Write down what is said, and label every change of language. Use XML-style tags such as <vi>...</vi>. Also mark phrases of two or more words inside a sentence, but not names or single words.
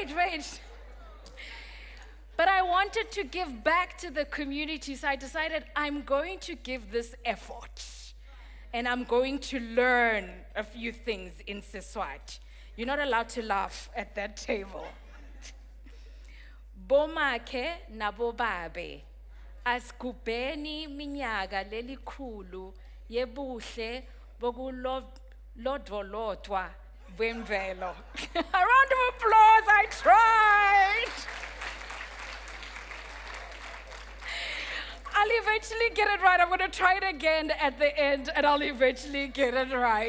<en>But I wanted to give back to the community, so I decided I'm going to give this effort. And I'm going to learn a few things in Siswati. You're not allowed to laugh at that table.</en> <ss>Bomake nabobabe, askubeni minyaga lelikhulu yebuhle bokulodvolotwa bwemvelo.</ss> <en>A round of applause, I tried. I'll eventually get it right. I'm going to try it again at the end, and I'll eventually get it right.</en>